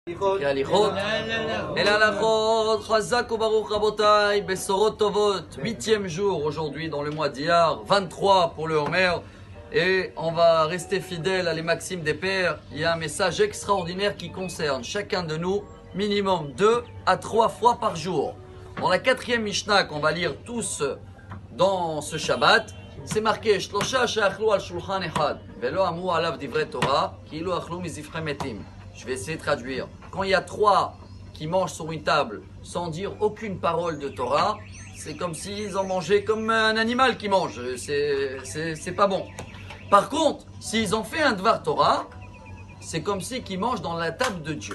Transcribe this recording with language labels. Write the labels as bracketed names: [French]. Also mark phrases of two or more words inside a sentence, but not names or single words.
[Hebrew] הליכות. אל הלכות, חזק וברוך רבותי, בשורות טובות, [French] 8e jour aujourd'hui dans le mois d'Iyar, 23 pour le Homer. Et on va rester fidèle à les maximes des pères. Il y a un message extraordinaire qui concerne chacun de nous, minimum 2 à 3 fois par jour. Dans la 4e Mishnah qu'on va lire tous dans ce Shabbat, c'est marqué [Hebrew] שלשה שאכלו על שלחן אחד, ולא אמרו עליו דברי תורה, כאילו אכלו מזבחי מתים. [French] Je vais essayer de traduire. Quand il y a 3 qui mangent sur une table sans dire aucune parole de Torah, c'est comme s'ils en mangeaient comme un animal qui mange. C'est pas bon. Par contre, s'ils ont fait un [Hebrew] דבר תורה, [French] c'est comme s'ils mangent dans la table de Dieu.